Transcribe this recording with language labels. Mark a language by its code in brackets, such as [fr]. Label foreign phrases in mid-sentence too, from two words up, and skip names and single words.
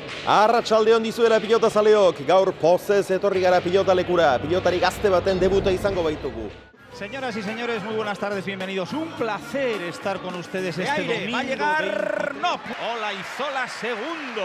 [eu] Arratsalde on dizuela pilota zaleok, gaur pozez etorri gara pilota lekura, pilotari gazte baten debuta izango baitugu. [es] Señoras y señores, muy buenas tardes, bienvenidos. Un placer estar con ustedes este domingo. Va a llegar Nop. Ola Izola segundo.